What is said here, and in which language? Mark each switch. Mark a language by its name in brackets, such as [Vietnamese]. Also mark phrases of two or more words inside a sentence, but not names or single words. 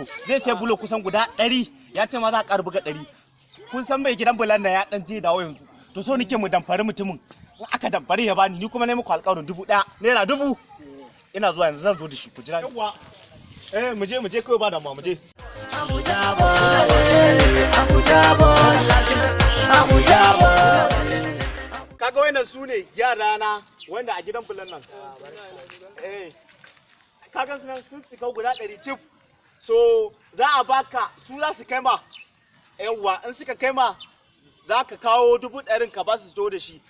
[Hausa] Zai sai bulo kusan guda 100. Ya ce ma za a ƙara buga 100. Kun san mai gidan bulan nan ya dan je dawo yanzu. To so nake mu damfari mutumin. Aka damfari ya bani ni kuma nayi muku alƙawarin 1000 naira 1000. Ina zuwa yanzu zan zo da shi ku jira. Yawwa. Mu je kawai ba da mu je. Abuja boy, Abuja boy, Abuja boy. Kaga wayannan su ne yara na wanda a gidan bulan nan. Kaga sunan sun cika guda 100 cif. So za a baka su za su kai ma. Yawwa in suka kai ma za ka kawo 100 ka ba su to da shi.